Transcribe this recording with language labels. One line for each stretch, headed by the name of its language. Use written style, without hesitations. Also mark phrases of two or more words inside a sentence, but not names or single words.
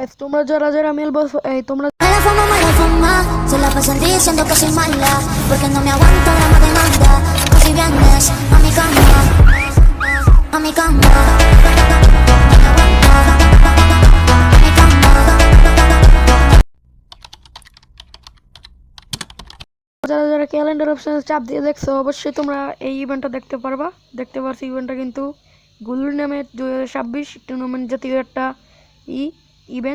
Bangla: তোমরা যারা যারা মেলবো তোমরা
Spanish: Me la fuma, se la pasan diciendo que soy mala, porque no me aguanto la demanda. Así vienes a mi cama, a mi cama.
Bangla: যারা যারা
English: calendar option
Bangla: চাপ দিয়ে দেখছো অবশ্যই তোমরা এই ইভেন্টটা দেখতে পারছো ইভেন্টটা কিন্তু গুলুর নামে 2026 টুর্নামেন্ট জাতীয় একটা ইভেন্ট।